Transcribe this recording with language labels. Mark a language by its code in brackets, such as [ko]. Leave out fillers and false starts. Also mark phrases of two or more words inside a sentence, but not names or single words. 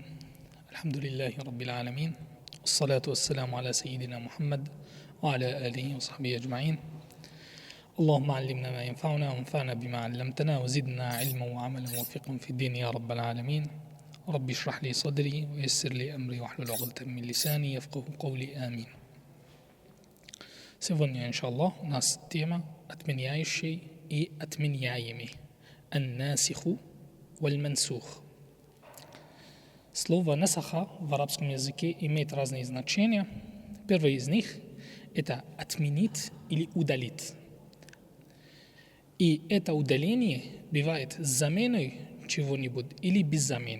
[ar] الحمد لله رب العالمين، والصلاة والسلام على سيدنا محمد وعلى آله وصحبه أجمعين. اللهم علمنا ما ينفعنا وانفعنا بما علمتنا وزدنا علما وعملا وفقا في الدين يا رب العالمين. رب اشرح لي صدري ويسر لي أمري واحلل عقدة من لساني يفقه قولي آمين. [ru] Сегодня, иншаллах, у нас тема отменяющий и отменяемый. [ar] الناسخ والمنسوخ. [ru] Слово «насаха» в арабском языке имеет разные значения. Первое из них – это «отменить» или «удалить». И это удаление бывает с заменой чего-нибудь или без замены.